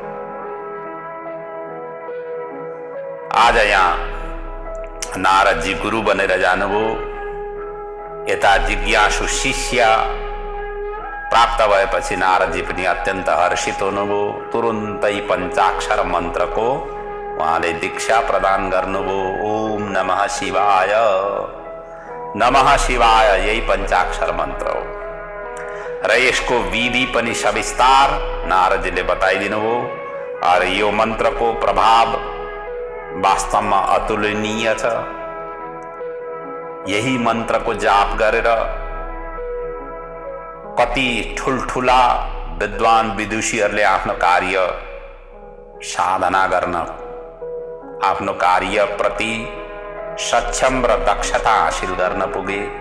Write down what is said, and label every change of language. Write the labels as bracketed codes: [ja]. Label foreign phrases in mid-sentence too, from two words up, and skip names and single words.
[ne] आज यहाँ नारदजी गुरु बनेर जानुभयो। यता जिज्ञासु शिष्य प्राप्त भएपछि नारदजी पनि अत्यन्त हर्षित हुनुभयो। तुरुन्तै पञ्चाक्षर मन्त्रको उहाँले दीक्षा प्रदान गर्नुभयो। [sa] ओम नमः शिवाय, नमः शिवाय, [ne] यही पञ्चाक्षर मन्त्र हो र यसको विधि पनि सविस्तार नारदजीले बताइदिनु भयो। और यो मन्त्रको प्रभाव वास्तवमा अतुलनीय छ। यही मन्त्रको जाप गरेर कति ठुल्ठुला विद्वान विदुषीहरूले आफ्नो कार्य साधना गर्न, आफ्नो कार्य प्रति सक्षम र दक्षता हासिल गर्न पुगे।